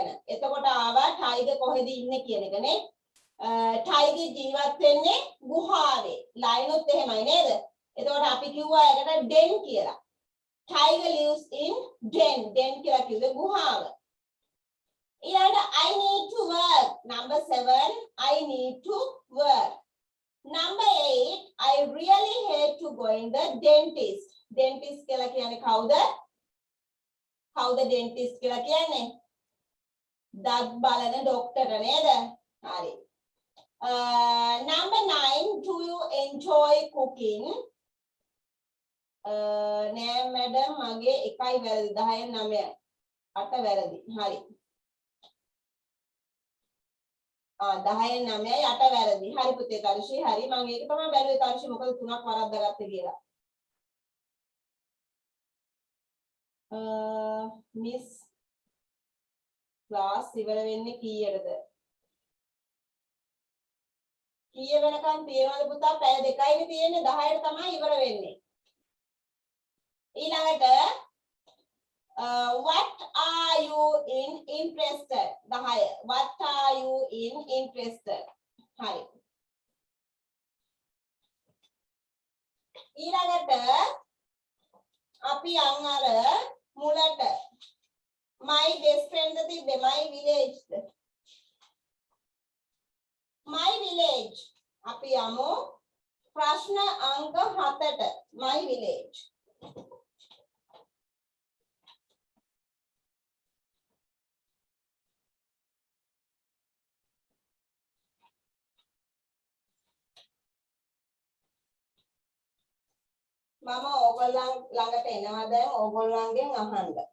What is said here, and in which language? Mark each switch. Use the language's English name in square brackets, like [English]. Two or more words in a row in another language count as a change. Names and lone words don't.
[Sinhala] එතකොට ආවා tiger කොහෙද ඉන්නේ කියන එක නේ. tiger ජීවත් වෙන්නේ ගුහාවේ. ලයිනුත් එහෙමයි නේද? එතකොට අපි කිව්වා ඒකට den කියලා. [English] Tiger lives in den. Den [Sinhala] කියලා කිව්වේ ගුහාව. [English] ඊළඟට I need to work. Number 7, I need to work. Number 8, I really hate to go in the dentist. [Sinhala] Dentist කියලා කියන්නේ කවුද? කවුද dentist කියලා කියන්නේ? දත් බලන ડોක්ටර් නේද? හරි. [English] Number 9, do you enjoy cooking? [Sinhala] නෑ මැඩම් මගේ එකයි වැරදි 10න් 9යි 8 වැරදි හරි 10න් 9යි 8 වැරදි හරි පුතේ තරුෂි හරි මම ඒක තමයි බැලුවේ තරුෂි මොකද තුනක් වරද්දාගත්තේ කියලා මිස් ක්ලාස් ඉවර වෙන්නේ කීයටද කීය වෙනකන් තියෙනවද පුතා පැය දෙකයිනේ තියෙන්නේ 10ට තමයි ඉවර වෙන්නේ ඊළඟට [English] what are you in interested 10 what are you in interested හරි [Sinhala] ඊළඟට අපි යන් අර මුලට [English] my best friend [Sinhala] තිබ්බේ [English] my village my village [Sinhala] අපි යමු ප්‍රශ්න අංක 7ට [English] my village [Sinhala] මම ඕගොල්ලන් ළඟට එනවා දැන් ඕගොල්ලන්ගෙන් අහන්න.